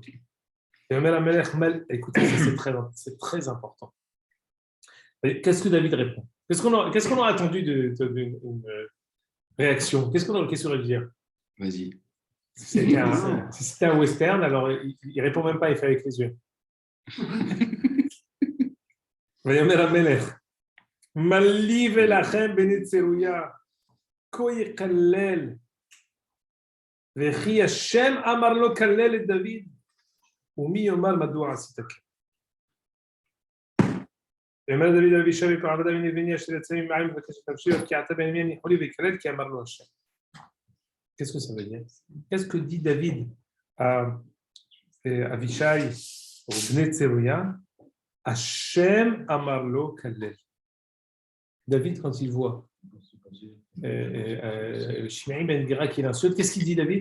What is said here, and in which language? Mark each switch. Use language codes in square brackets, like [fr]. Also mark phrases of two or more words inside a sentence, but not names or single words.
[fr] Écoutez, c'est très important. Qu'est-ce que David répond? Qu'est-ce qu'on a attendu d'une réaction? Qu'est-ce qu'on aurait dû dire? Vas-y. Si c'était un western, alors il répond même pas, il fait avec les yeux. [he] ויאמר המלך, מלי ולכם בני צרויה, כה יקלל, וכי השם אמר לו כלל את דוד, ומי יאמר מדוע עשית כן. ויאמר דוד אל אבישי וכל עבדיו הנה בני אשר יצא ממעי מבקש שתמשיך כי עתה בן ימין יכולי ויקלל כי אמר לו השם. [fr] Qu'est-ce que ça veut dire? Qu'est-ce que dit David à Avishai au Bnei Tserouya? [he] השם אמר לו קלל. [fr] David, quand il voit Shimei ben Gera qui l'insulte, qu'est-ce qu'il dit David?